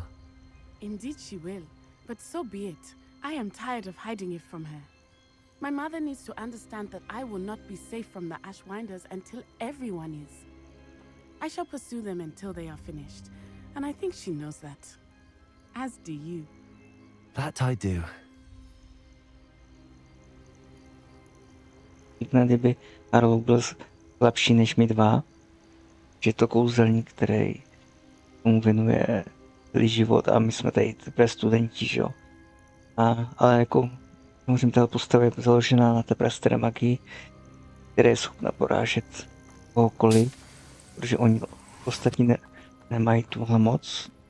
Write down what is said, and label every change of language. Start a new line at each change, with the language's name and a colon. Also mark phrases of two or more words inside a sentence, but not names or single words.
English: Indeed she will, but so be it. I am tired of hiding it from her. My mother needs to understand that I will not be safe from the Ashwinders until everyone is. I shall pursue them until they are finished, and I think she knows that. As do you. That I do.
Czech: Kdyby Harlow byl lepší než my dva, že to kouzelník, který tomu věnuje celý život a my jsme tady teprve studenti, že jo. Ale jako samozřejmě ta postava je založená na té prasteré magii, která je schopna porážet kohokoliv, protože oni ostatní nemají tuhle moc.